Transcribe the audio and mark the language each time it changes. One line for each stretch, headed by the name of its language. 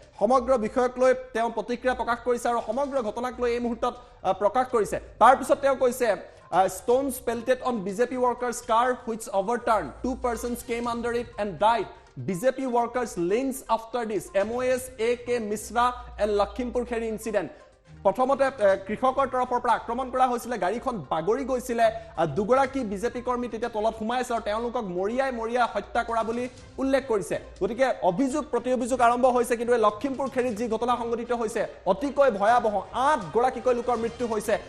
Assamese: সমগ্ৰ বিষয়ক লৈ তেওঁ প্ৰতিক্ৰিয়া প্ৰকাশ কৰিছে আৰু সমগ্ৰ ঘটনাক লৈ এই মুহূৰ্তত প্ৰকাশ কৰিছে। তাৰপিছত তেওঁ কৈছে,
English: stones pelted on BJP workers' car which overturned, 2 persons came under it and died. BJP workers lynched after this, MOS AK Mishra and Lakhimpur Kheri incident।
Assamese: প্ৰথমতে কৃষকৰ তৰফৰ পৰা আক্ৰমণ কৰা হৈছিলে, গাড়ীখন বাগৰি গৈছিলে, দুগৰাকী বিজেপি কৰ্মী তেতিয়া তলত সোমাইছে আৰু তেওঁলোকক মৰিয়াই হত্যা কৰা বুলি উল্লেখ কৰিছে। গতিকে অভিযোগ প্ৰতি অভিযোগ আৰম্ভ হৈছে, কিন্তু এই লখিমপুৰ খেৰীত যি ঘটনা সংঘটিত হৈছে অতিকৈ ভয়াৱহ, 8 গৰাকীকৈ লোকৰ মৃত্যু হৈছে।